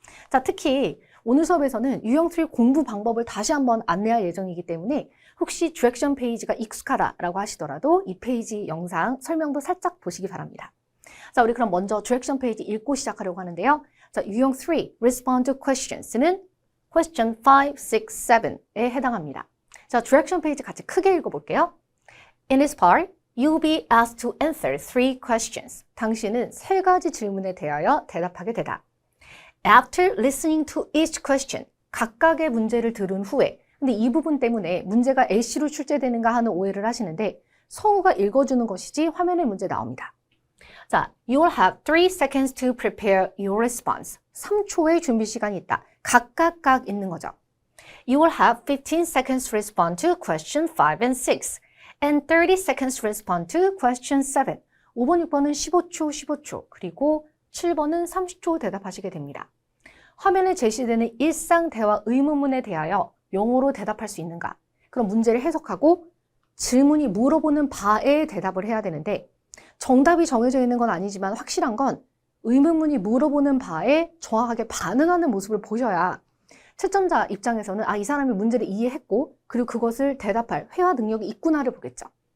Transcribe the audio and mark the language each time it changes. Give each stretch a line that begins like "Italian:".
Korean: 자, 특히 오늘 수업에서는 유형 3 공부 방법을 다시 한번 안내할 예정이기 때문에 혹시 디렉션 페이지가 익숙하다라고 하시더라도 이 페이지 영상 설명도 살짝 보시기 바랍니다. 자, 우리 그럼 먼저 디렉션 페이지 읽고 시작하려고 하는데요. 자, 유형 3 Respond to Questions는 Question 5, 6, 7에 해당합니다. 자, 디렉션 페이지 같이 크게 읽어볼게요.
English: In this part, you'll be asked to answer 3 questions.
Korean: 당신은 3가지 질문에 대하여 대답하게 되다.
English: After listening to each question,
Korean: 각각의 문제를 들은 후에 근데 이 부분 때문에 문제가 LC로 출제되는가 하는 오해를 하시는데 성우가 읽어주는 것이지 화면에 문제 나옵니다.
English: 자, you will have 3 seconds to prepare your response.
Korean: 3초의 준비 시간이 있다. 각각 있는 거죠.
English: You will have 15 seconds to respond to question 5 and 6 and 30 seconds to respond to question 7.
Korean: 5번, 6번은 15초 그리고 7번은 30초 대답하시게 됩니다. 화면에 제시되는 일상 대화 의문문에 대하여 영어로 대답할 수 있는가? 그럼 문제를 해석하고 질문이 물어보는 바에 대답을 해야 되는데 정답이 정해져 있는 건 아니지만 확실한 건 의문문이 물어보는 바에 정확하게 반응하는 모습을 보셔야 채점자 입장에서는 이 사람이 문제를 이해했고 그리고 그것을 대답할 회화 능력이 있구나를 보겠죠.